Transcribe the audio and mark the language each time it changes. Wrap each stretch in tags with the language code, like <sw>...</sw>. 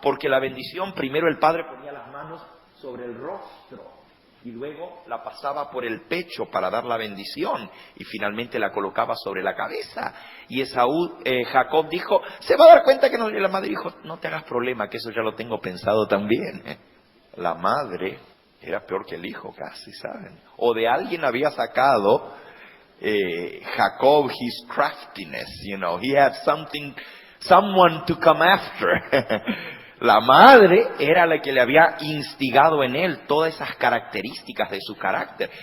<es>Porque la bendición, primero el padre ponía las manos sobre el rostro y luego la pasaba por el pecho para dar la bendición y finalmente la colocaba sobre la cabeza. Y Jacob dijo, se va a dar cuenta que no. Y la madre dijo, no te hagas problema, que eso ya lo tengo pensado también. La madre era peor que el hijo casi, ¿saben? O de alguien había sacado</es> <en>Jacob his craftiness, he had someone to come after.</en> <es>La madre era la que le había instigado en él todas esas características de su carácter.</es>